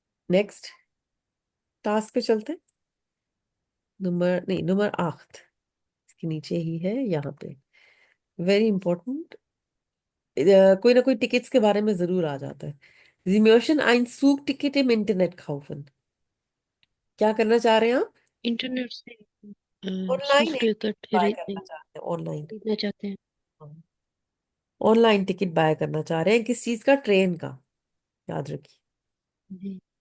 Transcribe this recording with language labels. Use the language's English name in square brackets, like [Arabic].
[Hindi] Next task पे चलते हैं। नंबर नहीं, नंबर 8 इसके नीचे ही है यहाँ पे। Very important. कोई ना कोई टिकट्स के बारे में जरूर आ जाता है। [German] Sie möchten ein Zugticket im Internet kaufen। [Hindi] क्या करना चाह रहे हैं आप? इंटरनेट से ऑनलाइन सूफ एक टिकट बाय करना चाहते हैं, ऑनलाइन। खरीदना चाहते हैं। ऑनलाइन टिकट बाय करना चाह रहे हैं, किस चीज का? ट्रेन का। याद रखिए। जी।